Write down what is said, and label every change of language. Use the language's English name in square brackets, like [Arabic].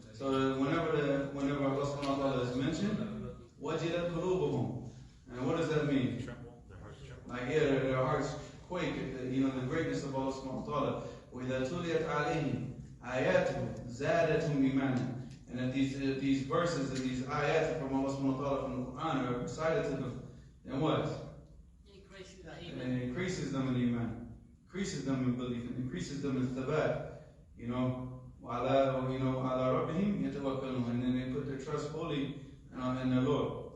[English] So whenever Allah subhanahu wa ta'ala is mentioned, [Arabic] وجلت قلوبهم, [English] and what does that mean? Like their hearts quake at the greatness of Allah subhanahu wa ta'ala. [Arabic] وإذا تليت عليهم آياته زادتهم إيمانا. [English] And if these verses and these ayat from Allah subhanahu wa ta'ala from the Quran are recited to them, then what? It increases them in iman, increases them in belief, and increases them in thabat. [Arabic] وعلى ربهم يتوكلون, [English] and then they put their trust fully in their Lord.